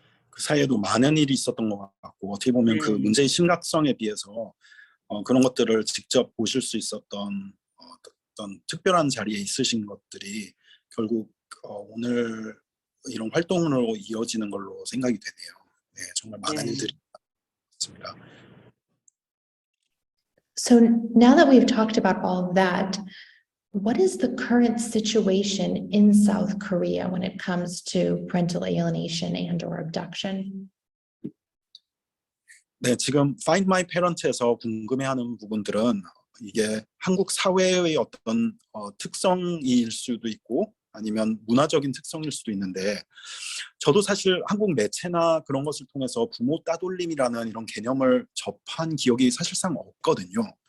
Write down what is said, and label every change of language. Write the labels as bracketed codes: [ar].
[ko] 그 사이에도 많은 일이 있었던 것 같고 어떻게 보면 그 문제의 심각성에 비해서 그런 것들을 직접 보실 수 있었던 어떤 특별한 자리에 있으신 것들이 결국 오늘 이런 활동으로 이어지는 걸로 생각이 되네요. 네, 정말 많은 일들이 있습니다. [en] So now that we've talked about all of that, what is the current situation in South Korea when it comes to parental alienation and or abduction? [ko] 네, 지금 Find My Parent에서 궁금해하는 부분들은 이게 한국 사회의 어떤 특성일 수도 있고 아니면 문화적인 특성일 수도 있는데 저도 사실 한국 매체나 그런 것을 통해서 부모 따돌림이라는 이런 개념을 접한 기억이 사실상 없거든요.